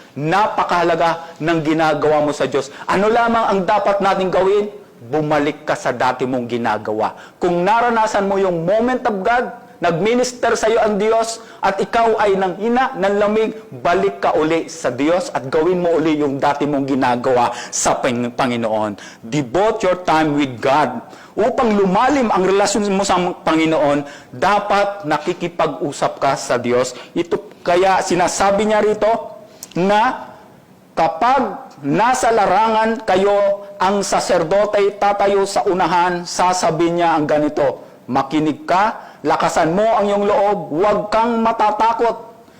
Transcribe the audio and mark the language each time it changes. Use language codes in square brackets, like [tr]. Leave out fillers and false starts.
[tl] Napakahalaga ng ginagawa mo sa Diyos. Ano lamang ang dapat natin gawin? Bumalik ka sa dati mong ginagawa. Kung naranasan mo yung moment of God, nag-minister sa iyo ang Diyos, at ikaw ay nanghina, nanlamig, balik ka uli sa Diyos at gawin mo uli yung dati mong ginagawa sa Panginoon. [en] Devote your time with God. [tl] Upang lumalim ang relasyon mo sa Panginoon, dapat nakikipag-usap ka sa Diyos. Ito kaya sinasabi niya rito na kapag nasa larangan kayo, ang saserdote tatayo sa unahan, sasabihin niya ang ganito, makinig ka, lakasan mo ang iyong loob, huwag kang matatakot.